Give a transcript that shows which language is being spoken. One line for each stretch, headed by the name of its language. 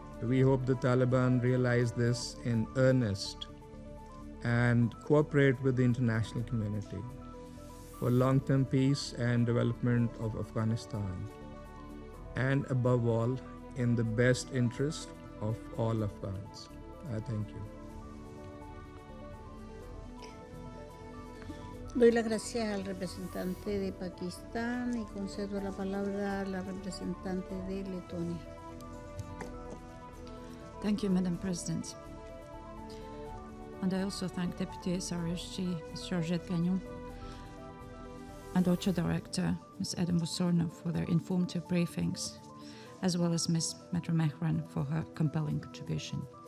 English: We hope the Taliban realize this in earnest and cooperate with the international community for long-term peace and development of Afghanistan, and above all, in the best interest of all Afghans. I thank you.
Spanish: Doy las gracias al representante de Pakistán y concedo la palabra a la representante de Letonia.
English: Thank you, Madam President. And I also thank Deputy SRSG, Ms. Georgette Gagnon, and OCHA Director, Ms. Adam Bosorno, for their informative briefings, as well as Ms. Metra Mehran for her compelling contribution.